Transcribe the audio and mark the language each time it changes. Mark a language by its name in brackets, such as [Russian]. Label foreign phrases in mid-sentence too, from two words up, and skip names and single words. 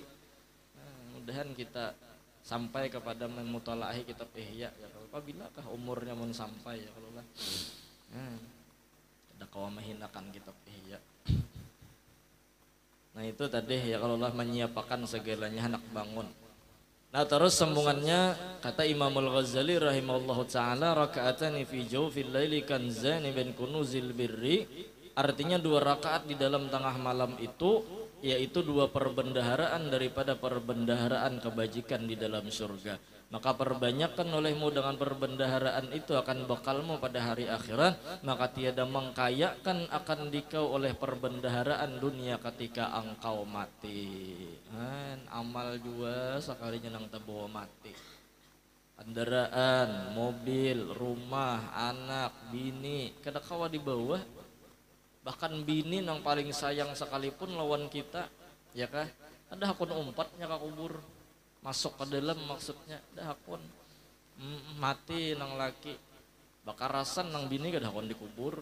[Banjar] Mudahan kita sampai kepada memutalahi kitab Ihya ya kalau apabila umurnya mun sampai ya kalau lah. Ada kawan menghinakan kitab Ihya. Nah itu tadi ya kalau Allah menyiapkan segalanya hendak bangun. Nah terus sambungannya kata Imamul Ghazali [Arabic] رحمه الله تعالى, ركعتان في جوف الليل كنزان من كنوز البر. [Banjar] Artinya 2 rakaat di dalam tengah malam itu yaitu 2 perbendaharaan daripada perbendaharaan kebajikan di dalam surga. Maka perbanyakkan olehmu dengan perbendaharaan itu akan bekalmu pada hari akhirat. Maka tiada mengkayakan akan dikau oleh perbendaharaan dunia ketika engkau mati. Amal juga sekalinya nang tabawa mati. Kendaraan, mobil, rumah, anak, bini, kada kawa di bawah. Bahkan bini nang paling sayang sekalipun lawan kita ya kah? Ada hakun umpatnya ke kubur, masuk ke dalam maksudnya, ada hakun mati nang laki, bakarasan nang bini kada hakun dikubur.